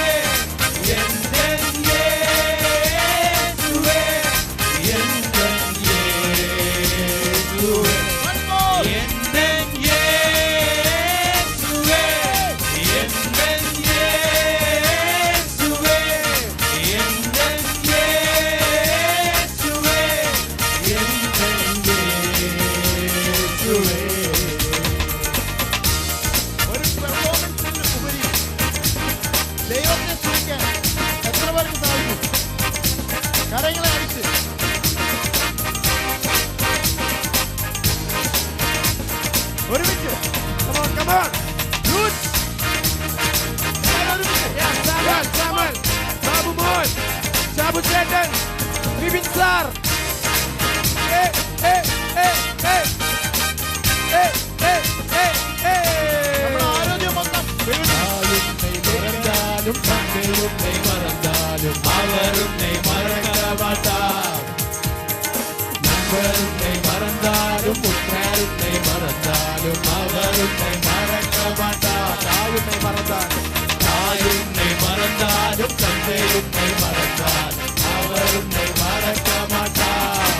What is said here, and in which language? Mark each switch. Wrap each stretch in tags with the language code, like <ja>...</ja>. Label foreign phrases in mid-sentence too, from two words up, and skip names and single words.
<ta>எந்தன் இயேசுவே, எந்தன் இயேசுவே, எந்தன் இயேசுவே, எந்தன் இயேசுவே, எந்தன் இயேசுவே, எந்தன் இயேசுவே.</ta> <ml>ഒരു പെർഫോമൻസിന് ഉപരി ദൈവത്തെ സ്തുതിക്കാൻ എത്ര പേർക്ക് സാധിക്കും? കരങ്ങളെ അടിച്ച് ഒരുമിച്ച്</ml> <en>come on, come on. Good.</en> <ml>എല്ലാവരും ഒരുമിച്ച്. Yes, Samuel, ബാബു മോൻ, സാബു ചേട്ടൻ, വിപിൻ സാർ. നമ്മുടെ ആരോഗ്യം മൊത്തം</ml> <ta>உன்னை மறந்தாலும் தந்தை உன்னை மறந்தாலும் அவர் உன்னை மறக்க மாட்டார். நண்பர் உன்னை மறந்தாலும் உற்றார் உன்னை மறந்தாலும் அவர் உன்னை மறக்க மாட்டார். தாய் உன்னை மறந்தாலும் தந்தை உன்னை மறந்தாலும் அவர் உன்னை மறக்க மாட்டார்.</ta>